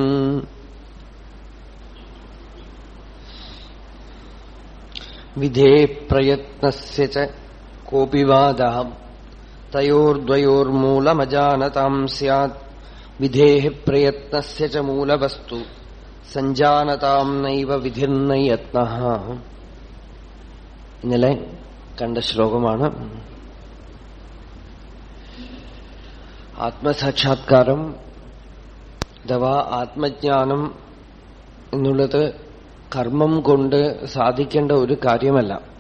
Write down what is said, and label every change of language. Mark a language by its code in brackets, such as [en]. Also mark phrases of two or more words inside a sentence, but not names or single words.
[sa] विधेः प्रयत्नस्य च कोऽपि वादः तयोर्द्वयोर्मूलमजानताम् स्यात्. विधेः प्रयत्नस्य च मूलवस्तु सञ्जानताम् नैव വിധിർന യത്നഃ. [ml] ഇന്നലെ കണ്ട ശ്ലോകമാണ്. ആത്മസാക്ഷാത്കാരം അഥവാ ആത്മജ്ഞാനം എന്നുള്ളത് കർമ്മം കൊണ്ട് സാധിക്കേണ്ട ഒരു കാര്യമല്ല.